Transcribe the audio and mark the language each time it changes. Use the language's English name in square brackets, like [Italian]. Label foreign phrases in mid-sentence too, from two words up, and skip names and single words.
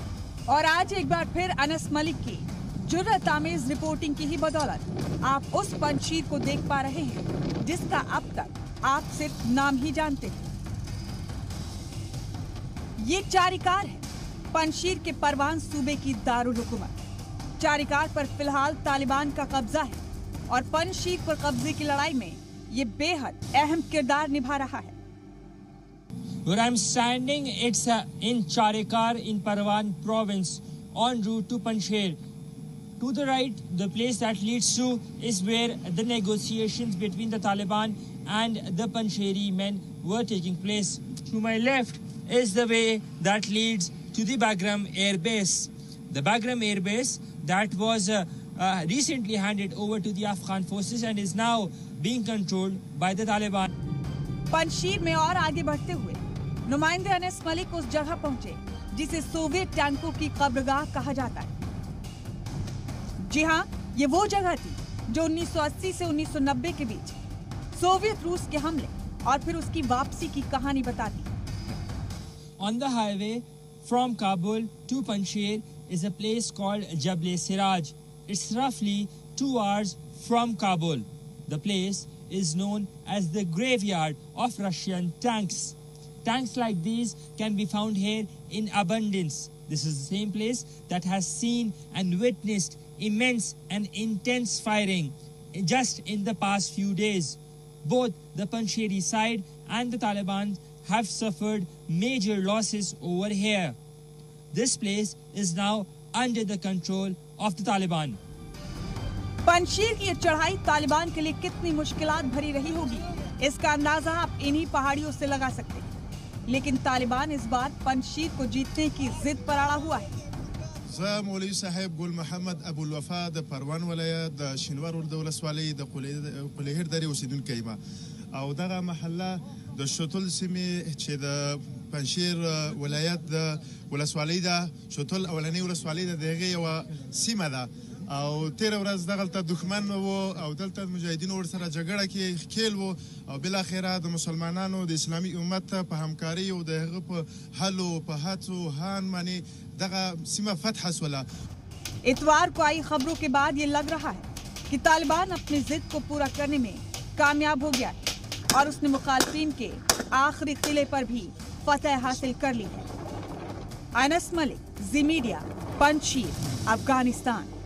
[Hindi] और आज एक बार फिर अनस मलिक की जुर्रत-आमेज रिपोर्टिंग की ही बदौलत आप उस पंजशीर को देख पा रहे हैं जिसका अब तक आप सिर्फ नाम ही जानते हैं। ये चारिकार है पंजशीर के परवान सूबे की दारुल हुकूमत। चारिकार पर फिलहाल तालिबान का कब्जा है। और पंजशीर पर कब्जे की लड़ाई में ये बेहद अहम किरदार निभा रहा है। [English] Where I'm standing, it's in Charikar in Parwan province en route to Panjshir. To the right, the place that leads to is where the negotiations between the Taliban and the Panjshiri men were taking place. To my left is the way that leads to the Bagram Air Base. The Bagram Air Base that was recently handed over to the Afghan forces and is now being controlled by the Taliban. [Hindi] पंजशीर में और आगे बढ़ते हुए नुमाइंदे अनस मलिक उस जगह पहुंचे जिसे सोवियत टैंकों की कब्रगाह कहा जाता है। जी हाँ, ये वो जगह थी जो 1980 से 1990 के बीच सोवियत रूस के हमले और फिर उसकी वापसी की कहानी बताती है। [English] On the highway from Kabul to Panjshir is a place called Jabal-e-Siraj. It's roughly 2 hours from Kabul. The place is known as the graveyard of Russian tanks. Tanks like these can be found here in abundance. This is the same place that has seen and witnessed immense and intense firing just in the past few days. Both the Panjshiri side and the Taliban have suffered major losses over here. This place is now under the control of the Taliban. [Hindi] पंजशीर की ये चढ़ाई तालिबान के लिए कितनी मुश्किलात भरी रही होगी, इसका अंदाजा आप इन्हीं पहाड़ियों से लगा सकते हैं। लेकिन तालिबान इस बार पंजशीर को जीतने की जिद पर अड़ा हुआ है। [Pashto] مولوي صاحب ګل محمد ابوالوفا د پروان ولایت د شینوار ولسوالۍ د قلیهر درې اوسیدونکی یم او دغه محله د شتل سیمې چې د پنجشیر ولایت د ولسوالۍ ده شتل اولنۍ ولسوالۍ ده دغه یو سیمه ده او تیر ورځ دغلته دښمن وو او دلته مجاهدین ورسره جګړه کې خېل وو او بل اخره د مسلمانانو د اسلامي امت په همکاري او دغه په حل او په هڅو هان باندې دغه سیمه فتح سوله। [Hindi] इतवार को आई खबरों के बाद ये लग रहा है कि तालिबान अपनी जिद को पूरा करने में कामयाब हो गया है और उसने मुखालिफिन के आखिरी किले पर भी फतह हासिल कर ली है। अनस मलिक, जी मीडिया, पंजशीर, अफगानिस्तान।